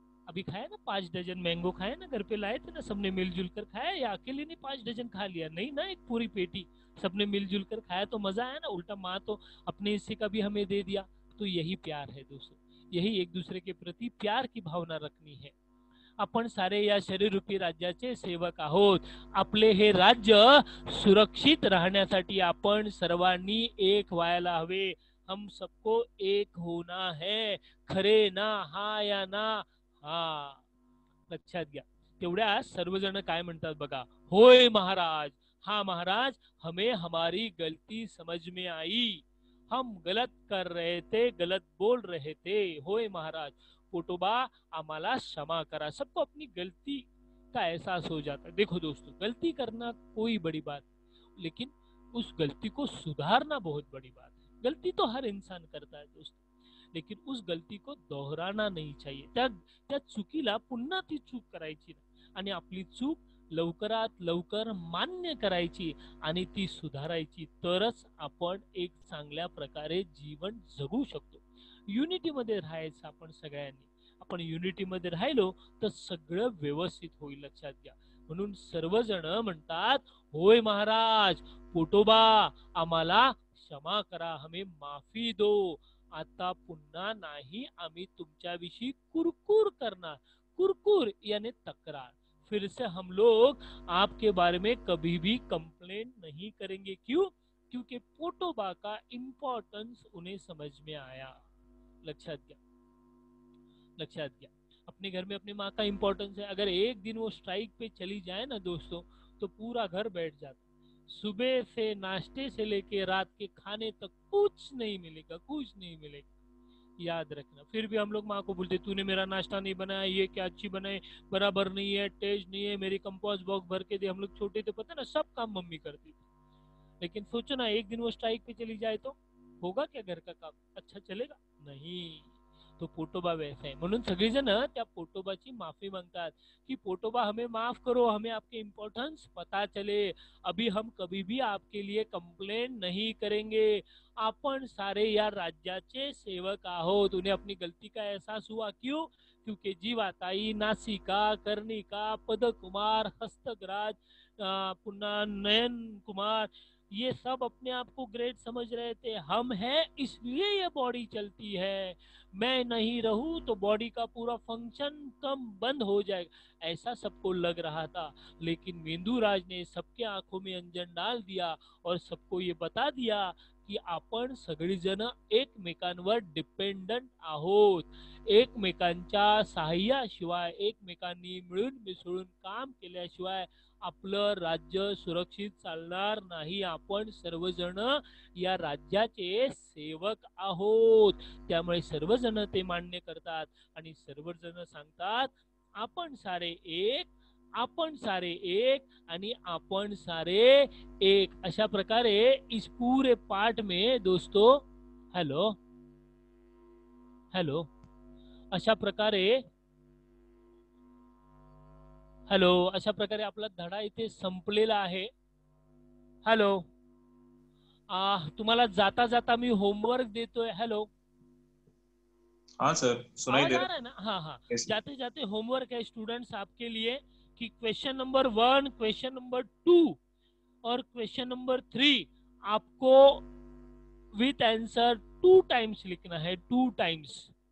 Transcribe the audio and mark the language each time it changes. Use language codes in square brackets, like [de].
[hi] अभी खाया ना 5 डजन मैंगो खाए ना, घर पे लाए थे ना, सबने मिलजुल कर खाया, या अकेले ने 5 डजन खा लिया, नहीं ना, एक पूरी पेटी सबने मिलजुल कर खाया तो मजा आया ना। उल्टा माँ तो अपने हिस्से का भी हमें दे दिया। तो यही प्यार है दोस्तों, यही एक दूसरे के प्रति प्यार की भावना रखनी है। [mr] आपण सारे या शरीररूपी राज्याचे सेवक आहोत। आपले हे राज्य सुरक्षित राहण्यासाठी आपण सर्वांनी एक व्हायला हवे। [hi] हम सबको एक होना है, [mr] खरे ना हा या ना हा, लक्षात घ्या। तेवढ्या सर्वजण काय म्हणतात बघा, होय महाराज, [hi] हाँ महाराज, हमें हमारी गलती समझ में आई, हम गलत कर रहे थे, गलत बोल रहे थे, [mr] होय महाराज, पोटोबा आम्हाला क्षमा करा। [hi] सबको अपनी गलती का एहसास हो जाता है। देखो दोस्तों, गलती करना कोई बड़ी बात, लेकिन उस गलती को सुधारना बहुत बड़ी बात है। गलती तो हर इंसान करता है दोस्तों, लेकिन उस गलती को दोहराना नहीं चाहिए। [mr] त्या चुकीला पुन्हा ती चूक करायची नाही, आणि आपली चूक लवकरात लवकर मान्य करायची आणि ती सुधारायची, तरच आपण एक चांगल्या प्रकारे जीवन जगू शकतो। युनिटी मध्ये राहायचं आपण सगळ्यांनी, आपण युनिटी मध्ये राहिलो तर सगळं व्यवस्थित होईल, लक्षात घ्या। म्हणून सर्वजण म्हणतात, होय महाराज, पोटोबा आम्हाला क्षमा करा, [hi] हमें माफी दो, [mr] आता पुन्हा नाही आम्ही तुमच्याविषयी कुरकुर करणार। कुरकुर यानी तक्रार। [hi] फिर से हम लोग आपके बारे में कभी भी कंप्लेन नहीं करेंगे। क्यों? क्योंकि पोटोबा का इम्पोर्टेंस उन्हें समझ में आया। [mr] लक्षात घ्या, लक्षात घ्या। [hi] अपने घर में अपनी माँ का इम्पोर्टेंस है। अगर एक दिन वो स्ट्राइक पे चली जाए ना दोस्तों, तो पूरा घर बैठ जाता। सुबह से नाश्ते से लेके रात के खाने तक कुछ नहीं मिलेगा, कुछ नहीं मिलेगा, याद रखना। फिर भी हम लोग माँ को बोलते, तूने मेरा नाश्ता नहीं बनाया, ये क्या अच्छी बनाए, बराबर नहीं है, टेस्ट नहीं है, मेरी कंपोस्ट बॉक्स भर के दे। हम लोग छोटे थे, पता ना, सब काम मम्मी करती थी। लेकिन सोचो ना, एक दिन वो स्ट्राइक पे चली जाए तो होगा क्या घर का काम? अच्छा चलेगा नहीं। [mr] तो पोटोबा वैसे आहे, म्हणून सगळेजण त्या पोटोबाची माफी मांगतात [hi] कि पोटोबा हमें माफ करो, हमें आपके इम्पोर्टेंस पता चले, अभी हम कभी भी आपके लिए कंप्लेन नहीं करेंगे। [mr] आपण सारे या राज्याचे सेवक आहोत। [hi] उन्हें अपनी गलती का एहसास हुआ। क्यों? क्योंकि जीवाताई, नासिका, कर्णिका, पदकुमार, हस्तकराज, पुन्हा नयन कुमार, ये सब अपने आप को ग्रेट समझ रहे थे। हम हैं इसलिए ये बॉडी चलती है, मैं नहीं रहूं तो बॉडी का पूरा फंक्शन कम बंद हो जाएगा, ऐसा सबको लग रहा था। लेकिन मेंदूराज ने सबके आंखों में अंजन डाल दिया और सबको ये बता दिया की [mr] आपण सगळीजण एकमेकांवर डिपेंडंट आहोत। एकमेकांच्या सहाय्याशिवाय, एकमेकांनी मिळून मिसळून काम केल्याशिवाय आपलं राज्य सुरक्षित चालणार नाही। आपण सर्वजण या राज्याचे सेवक आहोत। त्यामुळे सर्वजण ते मान्य करतात आणि सर्वजण सांगतात, आपण सारे एक, आपण सारे एक आणि आपण सारे एक। अशा प्रकारे [hi] इस पूरे पाठ में दोस्तों, [mr] हेलो हेलो, अशा प्रकारे, हॅलो, अशा प्रकारे आपला धडा इथे संपलेला आहे। हॅलो, तुम्हाला जाता जाता मी होमवर्क देतोय। हेलो, [hi] हाँ सर, सुनाई आवाज दे आ रहा रहा है ना? हाँ हाँ, है। जाते जाते होमवर्क है स्टूडेंट्स आपके लिए कि क्वेश्चन नंबर 1, क्वेश्चन नंबर 2 और क्वेश्चन नंबर 3 आपको विथ आंसर 2 टाइम्स लिखना है, 2 टाइम्स।